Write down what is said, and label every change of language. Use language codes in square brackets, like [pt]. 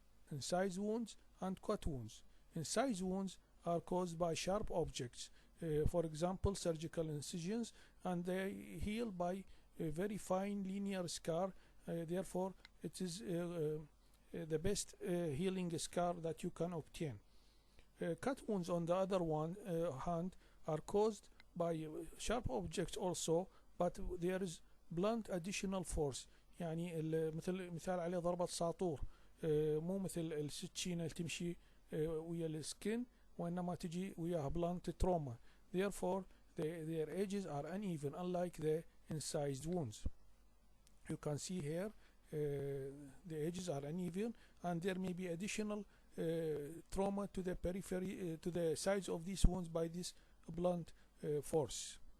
[en] incised wounds and cut wounds. Incised wounds are caused by sharp objects, for example surgical incisions, and they heal by a very fine linear scar. Therefore it is the best healing scar that you can obtain. Cut wounds on the other hand are caused by sharp objects also, but there is blunt additional force. [ar] يعني مثال عليه ضربة ساطور، مو مثل السكينة اللي تمشي ويا السكين، وإنما تجي وياها [en] blunt trauma. Therefore their edges are uneven, unlike the incised wounds. You can see here the edges are uneven, and there may be additional trauma to the periphery, to the sides of these wounds by this blunt force.